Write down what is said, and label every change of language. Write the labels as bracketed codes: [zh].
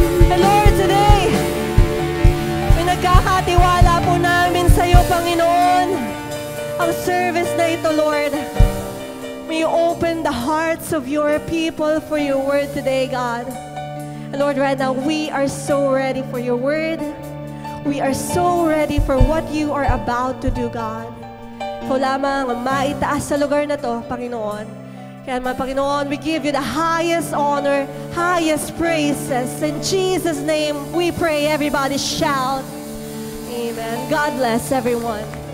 [en] And Lord, today, [tl] pinagkakatiwala po namin sa iyo, Panginoon, ang service na ito, Lord. [en] May you open the hearts of your people for your word today, God. And Lord, right now, we are so ready for your word. We are so ready for what you are about to do, God. [tl] Ikaw lamang ang maitaas sa lugar na to, Panginoon. Kaya naman, [en] Panginoon, we give you the highest honor, highest praises. In Jesus' name, we pray. Everybody shout. Amen. God bless everyone.